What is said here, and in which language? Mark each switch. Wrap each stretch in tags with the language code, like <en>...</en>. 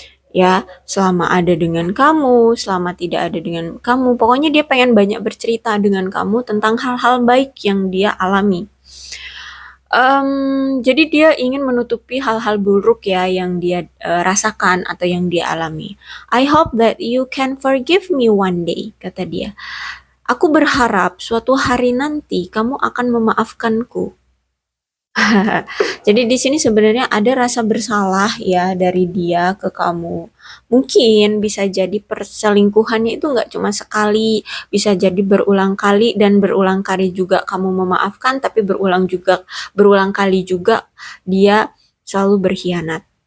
<id>Ya, selama ada dengan kamu, selama tidak ada dengan kamu. Pokoknya dia pengen banyak bercerita dengan kamu tentang hal-hal baik yang dia alami. Jadi dia ingin menutupi hal-hal buruk ya yang dia rasakan atau yang dia alami.</id> <en>I hope that you can forgive me one day,</en> <id>kata dia. Aku berharap suatu hari nanti kamu akan memaafkanku. Jadi di sini sebenarnya ada rasa bersalah ya dari dia ke kamu. Mungkin bisa jadi perselingkuhannya itu nggak cuma sekali, bisa jadi berulang kali dan berulang kali juga kamu memaafkan, tapi berulang kali juga dia selalu berkhianat.</id>